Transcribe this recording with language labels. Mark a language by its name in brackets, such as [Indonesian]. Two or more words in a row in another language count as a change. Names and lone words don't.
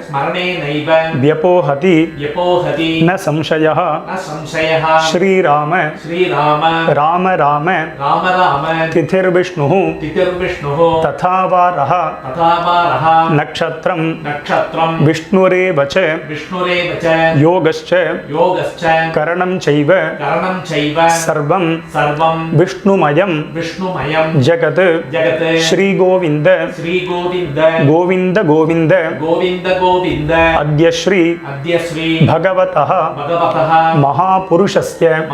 [Sanskrit] व्यपोहति न संशयः श्रीराम राम राम तिथिर्विष्णुः तथा वारः नक्षत्रं विष्णुरेव च योगश्च करणं चैव सर्वं विष्णुमयं जगत् श्री गोविंद गोविंद गोविंद अद्य श्री भगवतः महापुरुषस्य